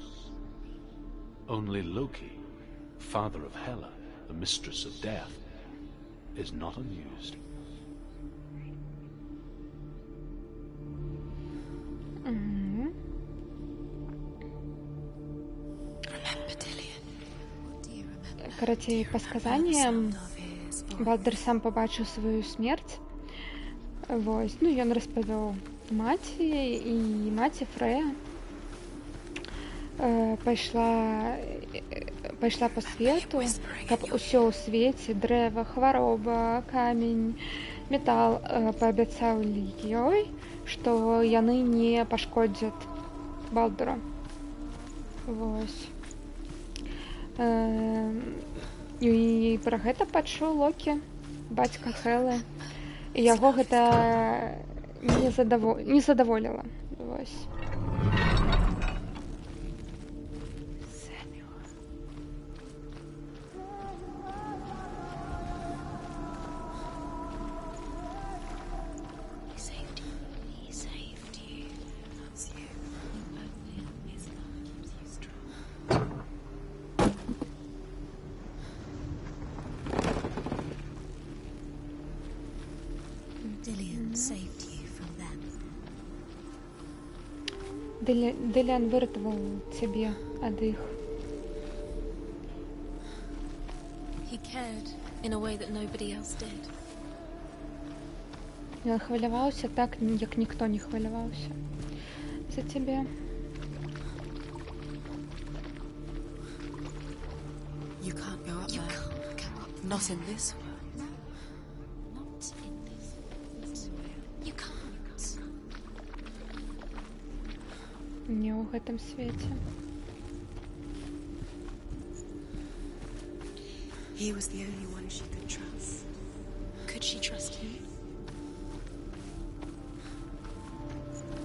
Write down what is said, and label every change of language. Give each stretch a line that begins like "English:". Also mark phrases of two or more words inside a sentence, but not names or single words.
English: Only Loki, father of Hela, the mistress of death, is not amused. Remember, Dillian. What do you remember?
Russian: Короче, по сказаниям, Балдер сам
Ukrainian: побачив свою смерть.
Belarusian: Вось. Ну, ён распавёў маці, і маці Фрэя пайшла па свету, каб усё ў свеце, дрэва, хвароба, камень, метал, паабяцалі ёй, што яны не пашкодзяць Балдура. Вось. І пра гэта пачуў Локі, бацька Хелы. І яго гэта не задаволіла. Вось.
English: He saved you. That's you. Only his love keeps you strong. Dillian saved you from them.
Belarusian: Диліан виратував цябе ад іх.
English: He cared in a way that nobody else did.
Belarusian: Ён хваляваўся так, як ніхто не хваляваўся за цябе.
English: You can't go up there. You can't go up. Not in this world. No. Not in this world. You can't.
Belarusian: Не ў гэтым свеце.
English: He was the only one she could trust. Could she trust him?